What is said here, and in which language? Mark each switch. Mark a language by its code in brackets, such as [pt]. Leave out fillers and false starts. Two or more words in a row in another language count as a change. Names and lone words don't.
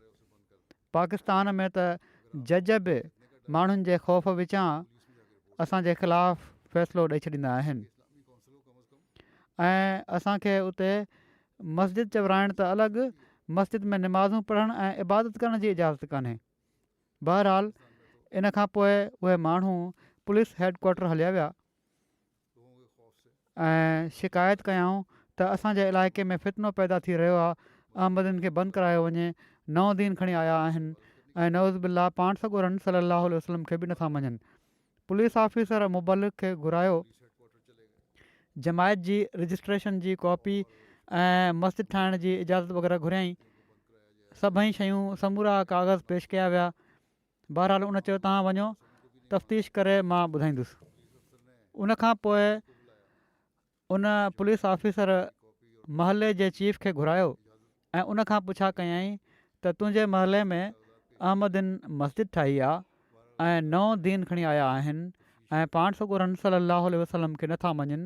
[sd] पाकिस्तान में त जज बि माण्हुनि जे ख़ौफ़ विचां असांजे ख़िलाफ़ु फ़ैसिलो ॾेई छॾींदा आहिनि [ur] اسلامی کاؤنسل کو کم از کم [sd] ऐं असांखे उते मस्जिद चवराइण त अलॻि, मस्जिद में निमाज़ूं पढ़णु ऐं इबादत करण जी इजाज़त कान्हे। बहरहाल इन खां पोइ उहे माण्हू पुलिस हेडक्वाटर हलिया विया [ur] لوگوں کے خوف سے [sd] ऐं शिकायत कयऊं त असांजे इलाइक़े में फितनो पैदा थी रहियो आहे, अहमदनि खे बंदि करायो वञे, नओं दीन खणी आया आहिनि ऐं [ar] نعوذ بالله [sd] पाण सॻोरनि [ar] صلاه وسلم [sd] खे बि नथा मञनि। पुलिस ऑफिसर मुबलिक खे घुरायो, [ur] پولیس ہیڈکوارٹر چلے گئے [sd] जमायत जी रजिस्ट्रेशन जी कॉपी ऐं मस्जिद ठाहिण जी इजाज़त वग़ैरह घुरियईं। सभई शयूं समूरा कागज़ पेश कया विया। बहरहाल उन चयो तव्हां वञो तफ़्तीश करे मां ॿुधाईंदुसि। उनखां पोइ उन पुलिस ऑफिसर महले जे चीफ खे घुरायो ऐं उनखां पुछा कयईं त तुंहिंजे महले में अहमदिन मस्जिद ठाही आहे ऐं 9 दीन खणी आया आहिनि ऐं पाण सॻोरन [ar] صلاه وسلم [sd] खे नथा मञनि।